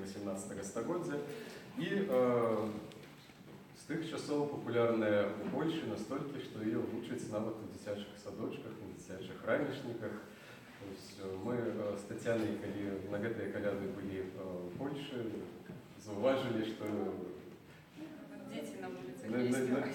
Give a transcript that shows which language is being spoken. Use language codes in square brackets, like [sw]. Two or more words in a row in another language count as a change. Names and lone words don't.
[uk] 18 стагоддзя і з тих часов популярная у Польщі настільки, що її вчать навіть у дитячих садочках, на дитячих ранішниках. Ми з Тетяною, коли [be] на гэтыя каляды [uk] былі в Польщі, зауважили, що [ru] дети на улице